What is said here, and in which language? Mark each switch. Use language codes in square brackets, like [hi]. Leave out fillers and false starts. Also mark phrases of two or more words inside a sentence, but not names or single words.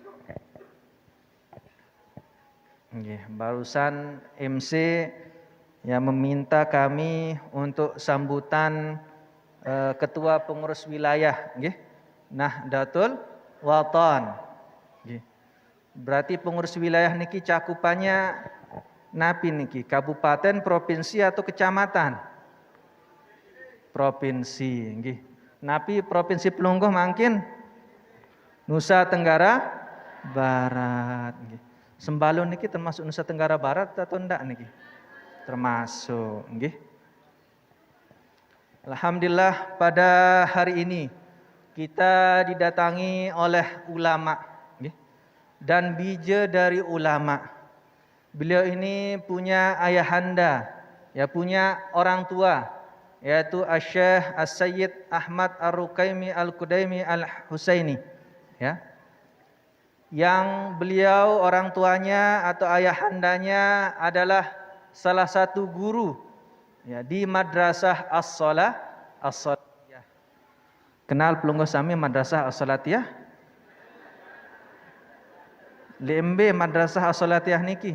[id] Barusan MC yang meminta kami untuk sambutan Ketua Pengurus Wilayah Nahdlatul Watan. Berarti pengurus wilayah niki cakupannya [sas] napi niki, [id] kabupaten, provinsi atau kecamatan? Provinsi nggih. [sas] Napi provinsi Pelungguh mangkin Nusa Tenggara Barat nggih. [id] Sembalun niki termasuk Nusa Tenggara Barat atau ndak niki? Termasuk nggih. Alhamdulillah, pada hari ini kita didatangi oleh ulama dan bija dari ulama. Beliau ini punya ayahanda, ya punya orang tua, yaitu Asy-Syaikh As-Sayyid Ahmad Ar-Rukaimi Al-Kudaimi Al-Husaini, ya. Yang beliau orang tuanya atau ayahandanya adalah salah satu guru, ya, di Madrasah As-Salatiyah. [sas] Kenal Pelungguh sami Madrasah As-Salatiyah? Lembe Madrasah As-Salatiyah niki.